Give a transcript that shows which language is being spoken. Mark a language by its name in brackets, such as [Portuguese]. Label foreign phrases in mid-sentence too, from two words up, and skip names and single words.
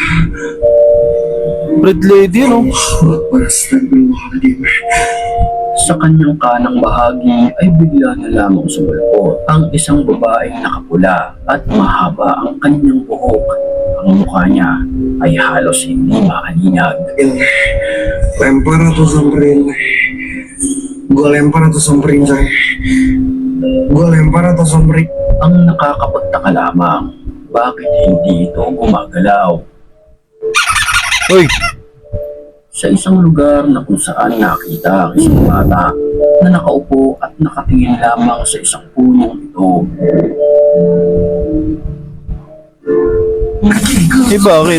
[English] Red lady, no? [Filipino] Basta mo Halima. Sa kanyang kanang bahagi ay bigla na lamang sumulpot ang isang babaeng nakapula at mahaba ang kanyang buhok. Ang mukha niya ay halos hindi makalinag. [Indonesian] Lempar atau samperin? Gue lempar atau samperin say? Gue lempar atau samperin? [Filipino] Ang nakakapagtaka lamang, bakit hindi ito gumagalaw? Uy. Sa isang lugar na kung saan nakita ang isang bata na nakaupo at nakatingin lamang sa isang punong ito. Eh, bakit?